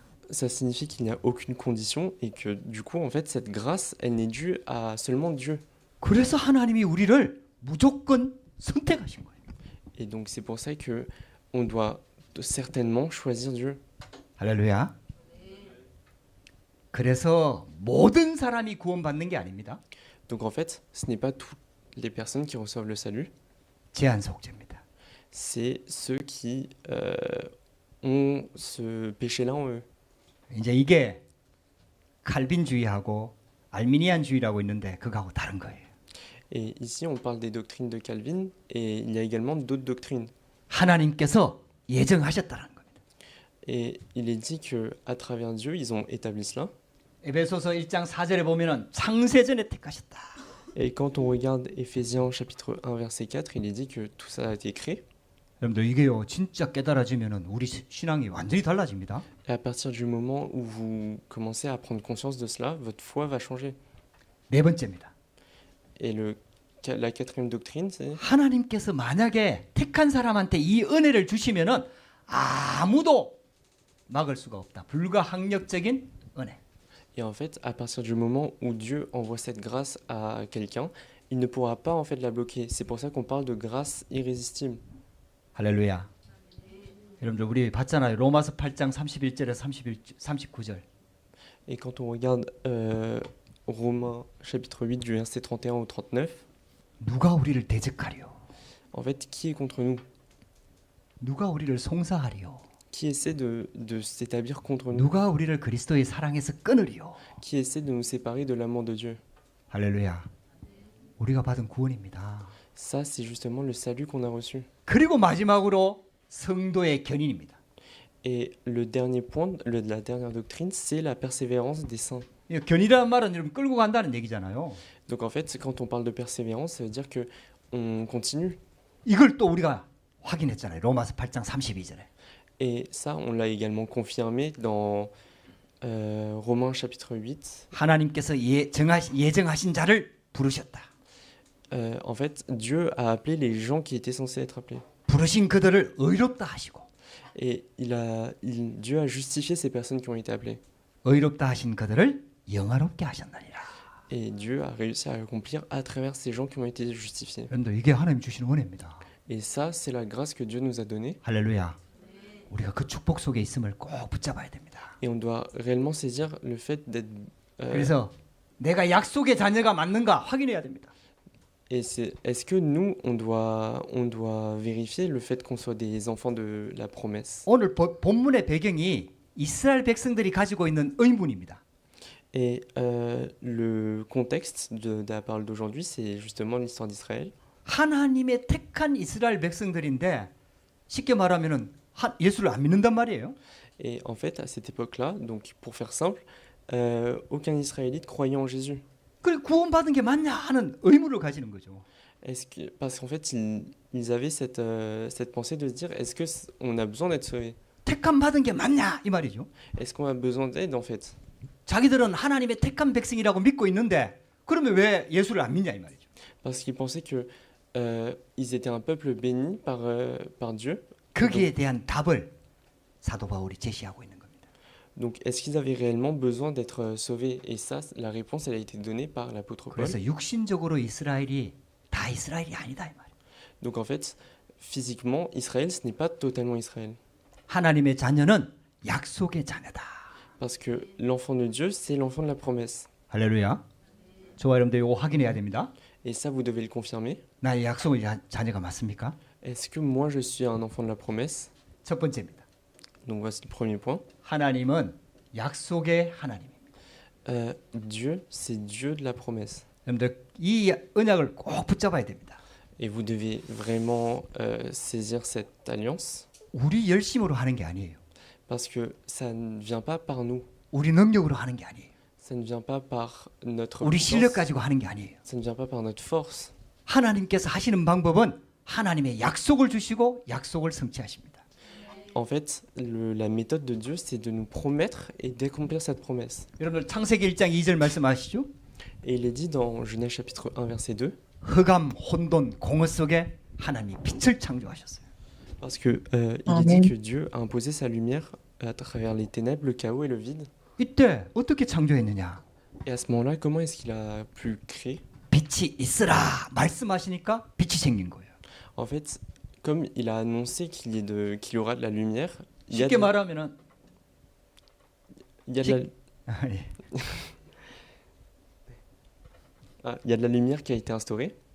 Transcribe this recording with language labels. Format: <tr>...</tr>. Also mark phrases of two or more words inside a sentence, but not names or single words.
<fr>Ça signifie qu'il n'y a aucune condition et que du coup, en fait, cette grâce, elle n'est due à seulement Dieu.</fr> <ko>그래서 하나님이 우리를 무조건 선택하신 거예요.</ko> <fr>Et donc c'est pour ça que on doit certainement choisir Dieu.</fr> <ko>할렐루야. 그래서 모든 사람이 구원받는 게 아닙니다.</ko> <fr>Donc en fait, ce n'est pas toutes les personnes qui reçoivent le salut,</fr> <ko>제한 속죄입니다.</ko> <fr>c'est ceux qui ont ce péché-là en eux.</fr> <ko>이제 이게 칼빈주의하고 알미니안주의라고 있는데 그거하고 다른 거예요.</ko> <fr>Et ici, on parle des doctrines de Calvin et il y a également d'autres doctrines.</fr> <ko>하나님께서 예정하셨다는 겁니다.</ko> <fr>Et il est dit que à travers Dieu, ils ont établi cela.</fr> <ko>에베소서 1장 4절에 보면은 창세전에 택하셨다.</ko> <fr>Et quand on regarde Éphésiens chapitre 1 verset 4, il est dit que tout ça a été créé.</fr> <ko>여러분들 이게요 진짜 깨달아지면은 우리 신앙이 완전히 달라집니다.</ko> <fr>Et à partir du moment où vous commencez à prendre conscience de cela, votre foi va changer.</fr> <ko>네 번째입니다.</ko> <fr>Et la quatrième doctrine, c'est</fr> <ko>하나님께서 만약에 택한 사람한테 이 은혜를 주시면은 아무도 막을 수가 없다. 불가항력적인 은혜.</ko> <fr>et en fait, à partir du moment où Dieu envoie cette grâce à quelqu'un, il ne pourra pas en fait la bloquer. C'est pour ça qu'on parle de grâce irrésistible.</fr> <ko>할렐루야. 여러분들 우리 봤잖아요. 로마서 8장 31절에 39절.</ko> <fr>Et quand on regarde Romains chapitre 8 du verset 31 au 39,</fr> <ko>누가 우리를 대적하리요?</ko> <fr>en fait, qui est contre nous?</fr> <ko>누가 우리를 송사하리요?</ko> <fr>Qui essaie de s'établir contre nous?</fr> <ko>누가 우리를 그리스도의 사랑에서 끊으리요?</ko> <fr>Qui essaie de nous séparer de l'amour de Dieu?</fr> <ko>할렐루야. 우리가 받은 구원입니다.</ko> <fr>Ça, c'est justement le salut qu'on a reçu.</fr> <ko>그리고 마지막으로 성도의 견인입니다.</ko> <fr>Et le dernier point, la dernière doctrine, c'est la persévérance des saints.</fr> <ko>이 견이라는 말은 여러분 끌고 간다는 얘기잖아요.</ko> <fr>Donc en fait, quand on parle de persévérance, ça veut dire que on continue.</fr> <ko>이걸 또 우리가 확인했잖아요. 로마서 8장 32절에.</ko> <fr>Et ça, on l'a également confirmé dans Romains chapitre 8.</fr> <ko>하나님께서 예정하신 자를 부르셨다.</ko> <fr>En fait, Dieu a appelé les gens qui étaient censés être appelés.</fr> <ko>부르신 그들을 의롭다 하시고</ko> <fr>Et Dieu a justifié ces personnes qui ont été appelées.</fr> <ko>의롭다 하신 그들을 영화롭게 하셨느니라.</ko> <fr>Et Dieu a réussi à accomplir à travers ces gens qui ont été justifiés.</fr> <ko>여러분들 이게 하나님 주시는 은혜입니다.</ko> <fr>Et ça, c'est la grâce que Dieu nous a donnée.</fr> <ko>할렐루야. 우리가 그 축복 속에 있음을 꼭 붙잡아야 됩니다.</ko> <fr>Et on doit réellement saisir le fait d'être...</fr> <ko>그래서 내가 약속의 자녀가 맞는가 확인해야 됩니다.</ko> <fr>Et est-ce que nous, on doit vérifier le fait qu'on soit des enfants de la promesse?</fr> <ko>오늘 본문의 배경이 이스라엘 백성들이 가지고 있는 의문입니다.</ko> <fr>Et le contexte de la parole d'aujourd'hui, c'est justement l'histoire d'Israël.</fr> <ko>하나님의 택한 이스라엘 백성들인데 쉽게 말하면은 예수를 안 믿는단 말이에요.</ko> <fr>Et en fait, à cette époque-là, donc pour faire simple, aucun Israélite croyait en Jésus.</fr> <ko>그래 구원받은 게 맞냐 하는 의문을 가지는 거죠.</ko> <fr>Parce qu'en fait, ils avaient cette pensée de se dire, est-ce qu'on a besoin d'être sauvé?</fr> <ko>택함 받은 게 맞냐 이 말이죠.</ko> <fr>Est-ce qu'on a besoin d'aide en fait?</fr> <ko>자기들은 하나님의 택한 백성이라고 믿고 있는데 그러면 왜 예수를 안 믿냐 이 말이죠.</ko> <fr>Parce qu'ils pensaient que ils étaient un peuple béni par Dieu.</fr> <ko>거기에 대한 답을 사도 바울이 제시하고 있는 겁니다.</ko> <fr>Donc, est-ce qu'ils avaient réellement besoin d'être sauvés? Et ça, la réponse, elle a été donnée par l'apôtre Paul.</fr> <ko>그래서 육신적으로 이스라엘이 다 이스라엘이 아니다 이 말이에요.</ko> <fr>Donc, en fait, physiquement, Israël, ce n'est pas totalement Israël.</fr> <ko>하나님의 자녀는 약속의 자녀다.</ko> <fr>Parce que l'enfant de Dieu, c'est l'enfant de la promesse.</fr> <ko>할렐루야. 저와 여러분들 이거 확인해야 됩니다.</ko> <fr>Et ça, vous devez le confirmer.</fr> <ko>나의 약속의 자녀가 맞습니까?</ko> <fr>Est-ce que moi, je suis un enfant de la promesse?</fr> <ko>첫 번째입니다.</ko> <fr>Donc, voici le premier point.</fr> <ko>하나님은 약속의 하나님입니다.</ko> <fr>Dieu, c'est Dieu de la promesse.</fr> <ko>여러분들 이 언약을 꼭 붙잡아야 됩니다.</ko> <fr>Et vous devez vraiment saisir cette alliance.</fr> <ko>우리 열심으로 하는 게 아니에요.</ko> <fr>Parce que ça ne vient pas par nous.</fr> <ko>우리 능력으로 하는 게 아니에요.</ko> <fr>Ça ne vient pas par notre</fr> <ko>우리 실력</ko> <fr>puissance.</fr> <ko>가지고 하는 게 아니에요.</ko> <fr>Ça ne vient pas par notre force.</fr> <ko>하나님께서 하시는 방법은 하나님의 약속을 주시고 약속을 성취하십니다.</ko> <fr>En fait, la méthode de Dieu, c'est de nous promettre et d'accomplir cette promesse.</fr> <ko>여러분들 창세기 1장 2절 말씀하시죠?</ko> <fr>Et il est dit dans Genèse chapitre 1, verset 2,</fr> <ko>흑암, 혼돈, 공허 속에 하나님이 빛을 창조하셨어요.</ko> <fr>parce que il est dit que Dieu a imposé sa lumière à travers les ténèbres, le chaos et le vide.</fr> <ko>이때 어떻게 창조했느냐?</ko> <fr>Et à ce moment-là, comment est-ce qu'il a pu créer?</fr> <ko>빛이 있으라 말씀하시니까 빛이 생긴 거예요.</ko> <fr>En fait, comme il a annoncé qu'il y aura de la lumière, il y a</fr> <ko>쉽게 말하면은</ko> <fr>il y a de la,</fr> <ko>예.</ko> <fr>il y a de la lumière qui a été instaurée.</fr>